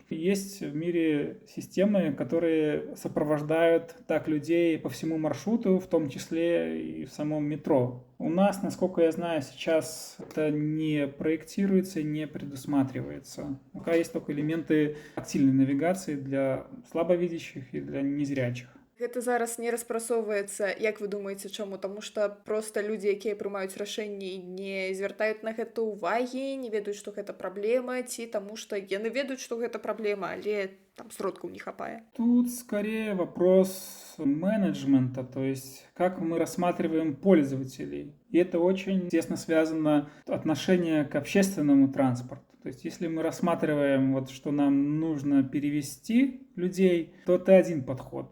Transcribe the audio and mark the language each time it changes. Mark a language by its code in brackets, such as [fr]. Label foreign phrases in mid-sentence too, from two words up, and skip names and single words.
[ru] И есть в мире системы, которые сопровождают так людей по всему маршруту, в том числе и в самом метро. У нас, насколько я знаю, сейчас это не проектируется, не предусматривается. Пока есть только элементы тактильной навигации для слабовидящих и для незрячих. [be] Гэта зараз не распрацоўваецца, як вы думаеце, чаму? Таму што проста людзі, якія прымаюць рашэнні, не звяртаюць на гэта ўвагі, не ведаюць, што гэта праблема, ці таму што яны ведаюць, што гэта праблема, але там сродкаў не хапае. [ru] Тут скорее вопрос менеджмента, то есть как мы рассматриваем пользователей. И это очень тесно связано отношение к общественному транспорту. То есть если мы рассматриваем, вот, что нам нужно перевести людей, то это один подход.